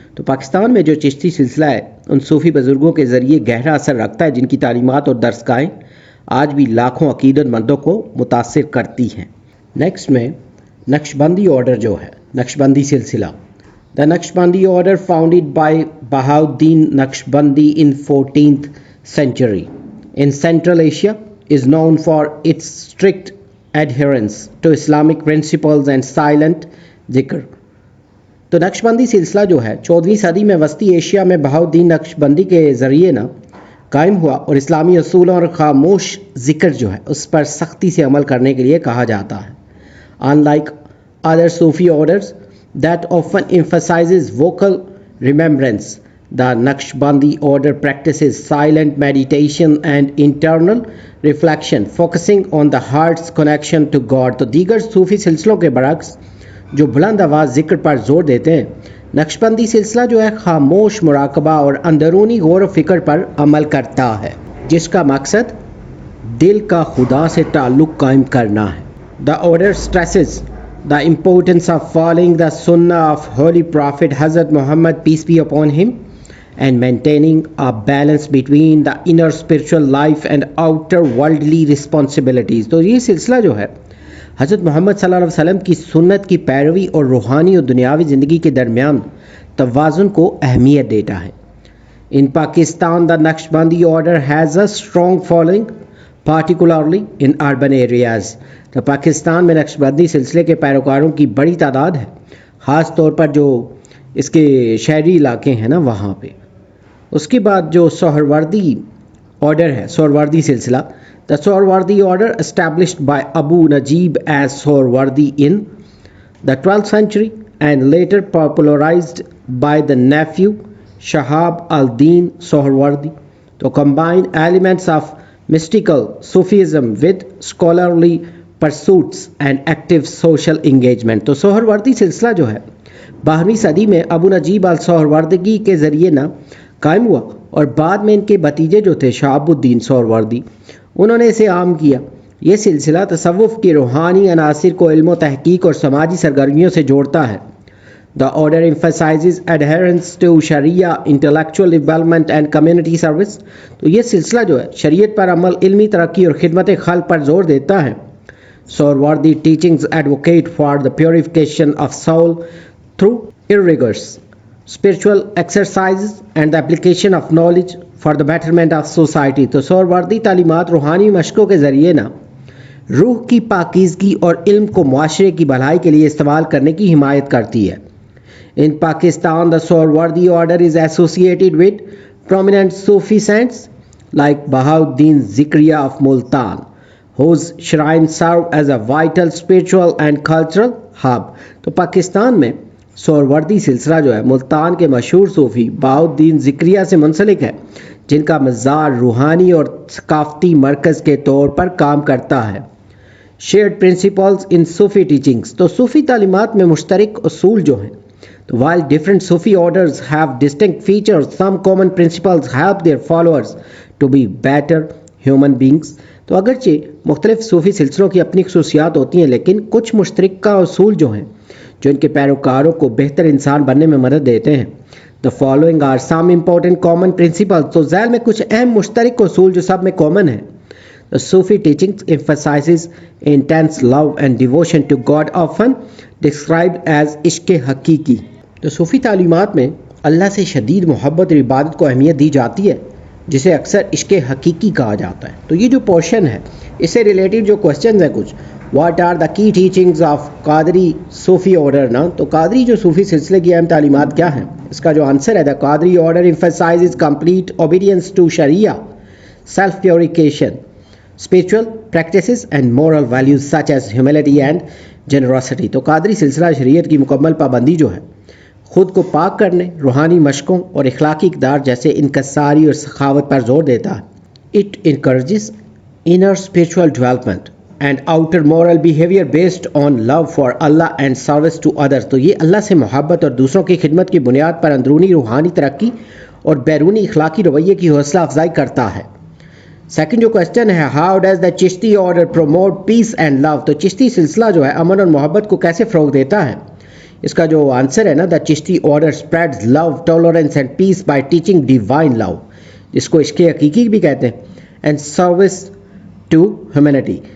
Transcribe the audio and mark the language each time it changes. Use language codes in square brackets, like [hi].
[ur] تو پاکستان میں جو چشتی سلسلہ ہے ان صوفی بزرگوں کے ذریعے گہرا اثر رکھتا ہے جن کی تعلیمات اور درسگاہیں آج بھی لاکھوں عقیدت مندوں کو متاثر کرتی ہیں. نیکسٹ میں نقشبندی آرڈر جو ہے، نقشبندی سلسلہ. [en] The Naqshbandi order, founded by Bahauddin Naqshbandi in 14th century in Central Asia, is known for its strict adherence to Islamic principles and silent dhikr. [ur] تو نقشبندی سلسلہ جو ہے 14ویں صدی میں وسطی ایشیا میں بہاؤدین نقشبندی کے ذریعے قائم ہوا اور اسلامی اصولوں اور خاموش ذکر جو ہے اس پر سختی سے عمل کرنے کے لیے کہا جاتا ہے. [en] Unlike other Sufi orders that often emphasizes vocal remembrance, the Naqshbandi order practices silent meditation and internal reflection, focusing on the heart's connection to God. [ur] تو دیگر صوفی سلسلوں کے برعکس جو بلند آواز ذکر پر زور دیتے ہیں، نقشبندی سلسلہ جو ہے خاموش مراقبہ اور اندرونی غور و فکر پر عمل کرتا ہے جس کا مقصد دل کا خدا سے تعلق قائم کرنا ہے. [en] The order stresses the importance of following the sunnah of Holy Prophet Hazrat Muhammad, peace be upon him, and maintaining a balance between the inner spiritual life and outer worldly responsibilities. [ur] تو یہ سلسلہ جو ہے حضرت محمد صلی اللہ علیہ وسلم کی سنت کی پیروی اور روحانی اور دنیاوی زندگی کے درمیان توازن کو اہمیت دیتا ہے. [en] In Pakistan, the Naqshbandi order has a strong following, particularly in urban areas. [ur] تو پاکستان میں نقشبندی سلسلے کے پیروکاروں کی بڑی تعداد ہے، خاص طور پر جو اس کے شہری علاقے ہیں نا وہاں پہ. اس کے بعد جو سہروردی آرڈر ہے، سہروردی سلسلہ. [en] The Suhrawardi order, established by Abu Najib as Suhrawardi in the 12th century and later popularized by the nephew Shahab al-Din Suhrawardi, to combine elements of mystical Sufism with scholarly pursuits and active social engagement. [ur] تو سہروردی سلسلہ جو ہے 12ویں صدی میں ابو نجیب السہروردی کے ذریعے قائم ہوا اور بعد میں ان کے بھتیجے جو تھے شہاب الدین سہروردی انہوں نے اسے عام کیا. یہ سلسلہ تصوف کے روحانی عناصر کو علم و تحقیق اور سماجی سرگرمیوں سے جوڑتا ہے. [en] The order emphasizes adherence to Sharia, intellectual development and community service. [ur] تو یہ سلسلہ جو ہے شریعت پر عمل، علمی ترقی اور خدمت خلق پر زور دیتا ہے. [en] Suhrawardi teachings advocate for the purification of soul through rigorous spiritual exercises and the application of knowledge for the betterment of society. [ur] تو سہروردی تعلیمات روحانی مشقوں کے ذریعے روح کی پاکیزگی اور علم کو معاشرے کی بھلائی کے لیے استعمال کرنے کی حمایت کرتی ہے. [en] In Pakistan, the Suhrawardi order is associated with prominent Sufi saints like Bahauddin Zikriya of Multan, whose shrines serve as a vital spiritual and cultural hub. [ur] تو پاکستان میں سہروردی سلسلہ جو ہے ملتان کے مشہور صوفی بہاؤدین ذکریہ سے منسلک ہے جن کا مزار روحانی اور ثقافتی مرکز کے طور پر کام کرتا ہے. [en] Shared principles in Sufi teachings. [ur] تو صوفی تعلیمات میں مشترک اصول جو ہیں تو [en] while different Sufi orders have distinct features, some common principles help their followers to be better human beings. [ur] تو اگرچہ مختلف صوفی سلسلوں کی اپنی خصوصیات ہوتی ہیں لیکن کچھ مشترکہ اصول جو ہیں جو ان کے پیروکاروں کو بہتر انسان بننے میں مدد دیتے ہیں. [en] The following are some important common principles. [ur] تو ذیل میں کچھ اہم مشترک اصول جو سب میں کامن ہیں. [en] The Sufi teachings emphasizes intense love and devotion to God, often described as ishq haqiqi. [ur] تو صوفی تعلیمات میں اللہ سے شدید محبت اور عبادت کو اہمیت دی جاتی ہے جسے اکثر عشق حقیقی کہا جاتا ہے. تو یہ جو پورشن ہے اس سے ریلیٹڈ جو کوشچنز ہیں کچھ [en] what are the key teachings of Qadri Sufi order [ur] نا. تو قادری جو صوفی سلسلے کی اہم تعلیمات کیا ہیں اس کا جو آنسر ہے [en] The Qadri order emphasizes complete obedience to Sharia, self purification, spiritual practices and moral values such as humility and generosity. [ur] تو قادری سلسلہ شریعت کی مکمل پابندی جو ہے خود کو پاک کرنے، روحانی مشقوں اور اخلاقی اقدار جیسے انکساری اور سخاوت پر زور دیتا ہے. [en] It encourages inner spiritual development and outer moral behavior based on love for Allah and service to others. [ur] تو یہ اللہ سے محبت اور دوسروں کی خدمت کی بنیاد پر اندرونی روحانی ترقی اور بیرونی اخلاقی رویے کی حوصلہ افزائی کرتا ہے. سیکنڈ جو کوشچن ہے [en] How does the Chishti order promote peace and love. [ur] تو چشتی سلسلہ جو ہے امن اور محبت کو کیسے فروغ دیتا ہے؟ اس کا جو آنسر ہے نا [en] the Chishti order spreads love tolerance and peace by teaching divine love, [ur] جس کو عشق حقیقی بھی کہتے ہیں, [en] And service to humanity.